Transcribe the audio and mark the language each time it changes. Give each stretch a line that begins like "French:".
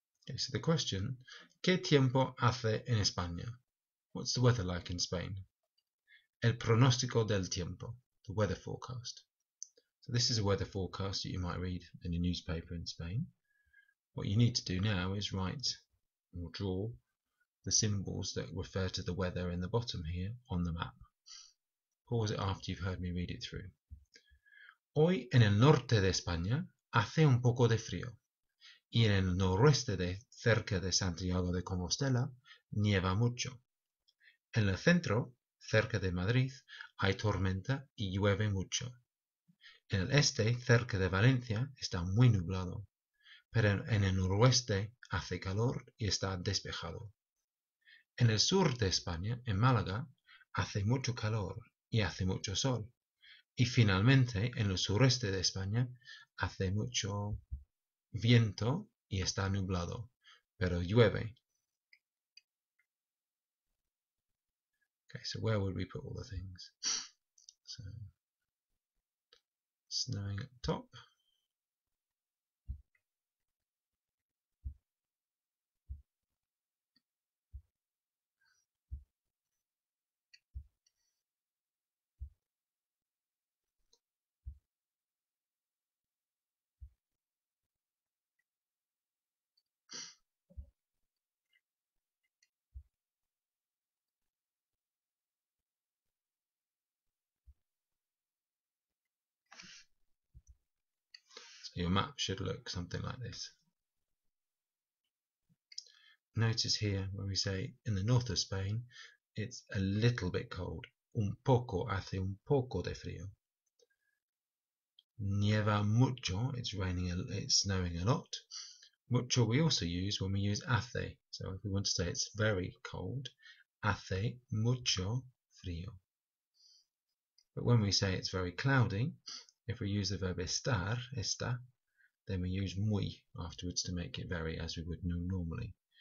English: Okay, so the question,
Spanish: ¿Qué tiempo hace en España?
English: What's the weather like in Spain?
Spanish: El pronóstico del tiempo,
English: the weather forecast. So this is a weather forecast that you might read in a newspaper in Spain. What you need to do now is write or draw the symbols that refer to the weather in the bottom here on the map. Pause it after you've heard me read it through.
Spanish: Hoy en el norte de España hace un poco de frío y en el noroeste cerca de Santiago de Compostela nieva mucho. En el centro, cerca de Madrid, hay tormenta y llueve mucho. En el este, cerca de Valencia, está muy nublado, pero en el noroeste hace calor y está despejado. En el sur de España, en Málaga, hace mucho calor y hace mucho sol. Y finalmente, en el sureste de España, hace mucho viento y está nublado, pero llueve.
English: Okay, so where would we put all the things? So, snowing at the top. So your map should look something like this. Notice here when we say in the north of Spain, it's a little bit cold.
Spanish: Un poco, hace un poco de frío. Nieva mucho,
English: it's raining, it's snowing a lot. Mucho we also use when we use hace. So if we want to say it's very cold,
Spanish: hace mucho frío.
English: But when we say it's very cloudy, if we use the verb estar, está, then we use muy afterwards to make it very, as we would know normally.